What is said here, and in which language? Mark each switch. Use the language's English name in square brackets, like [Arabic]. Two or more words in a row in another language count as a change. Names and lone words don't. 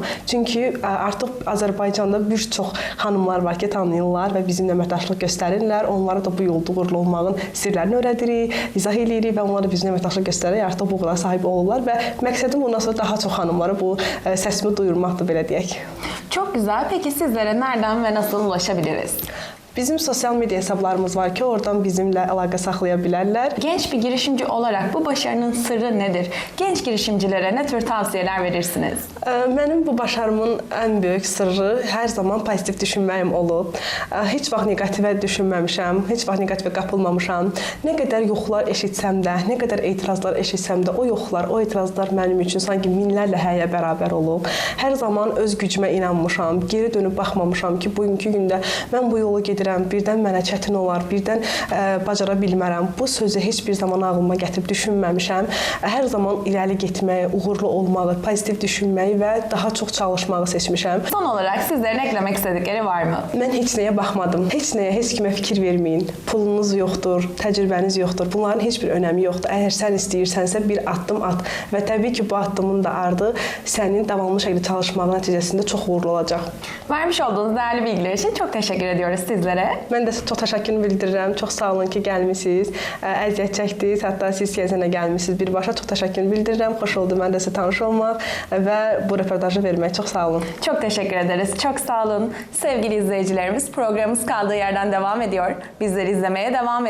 [Azerbaijani] Çünki artıq Azərbaycanda bir çox xanımlar var ki, tanıyırlar və bizimlə əməkdaşlıq göstərirlər. Onlara da bu yolda uğurlu olmağın sirlərini öyrədirik, izah edirik və onlara bizimlə əməkdaşlıq göstərərək artıq bu uğura sahib olurlar və məqsədim bundan sonra daha çox xanımlara bu səsimi duyurmaqdır, belə deyək. [Turkish] Çok güzel. Peki sizlere nereden ve nasıl ulaşabiliriz? [Azerbaijani] Bizim sosial media hesablarımız var ki, oradan bizimlə əlaqə saxlaya bilərlər. [Turkish] Genç bir girişimci olarak bu başarının sırrı nedir? Genç girişimcilere ne tür tavsiyeler verirsiniz? [Azerbaijani] Mənim bu başarımın ən böyük sırrı hər zaman pozitiv düşünməyim olub. Heç vaxt neqativə düşünməmişəm, heç vaxt neqativə qapılmamışam. Nə qədər yoxlar eşitsəm də, nə qədər etirazlar eşitsəm də, o yoxlar, o etirazlar mənim üçün sanki minlərlə həyə bərabər olub. Hər zaman öz gücümə inanmışam, geri dönüb baxmamışam ki, bugünkü gündə mən bu yolu gedirəm, birdən mənə çətin olar, birdən bacara bilmərəm. Bu sözü heç bir zaman ağlıma gətirib düşünməmişəm. Hər zaman irəli getməyi, uğurlu olmağı, pozitiv düşünməyi və daha çox çalışmağı seçmişəm. [Turkish] Son olarak sizlerin eklemek istedikleri var mı? [Azerbaijani] Mən heç nəyə baxmadım. Heç nəyə, heç kimə fikir verməyin. Pulunuz yoxdur, təcrübəniz yoxdur. Bunların heç bir önəmi yoxdur. Əgər sən istəyirsənsə bir addım at və təbii ki, bu addımın da ardı sənin davamlı şəkildə çalışmağın nəticəsində çox uğurlu olacaq. [Turkish] Vermiş olduğunuz değerli bilgiler için çok teşekkür ediyoruz sizlere. [Azerbaijani] Mən də çox təşəkkür bildirirəm. Çox sağ olun ki, gəlmisiniz. Əziyyət çəkdiniz. Hətta siz Siyezənə gəlmisiniz birbaşa. Çox təşəkkür bildirirəm. Xoş oldu mən də sizə tanış olmaq və bu röportajı vermək. Çox sağ olun. [Turkish] Çok teşekkür ederiz. Çok sağ olun. Sevgili izleyicilerimiz, programımız kaldığı yerden devam ediyor. Bizleri izlemeye devam edin.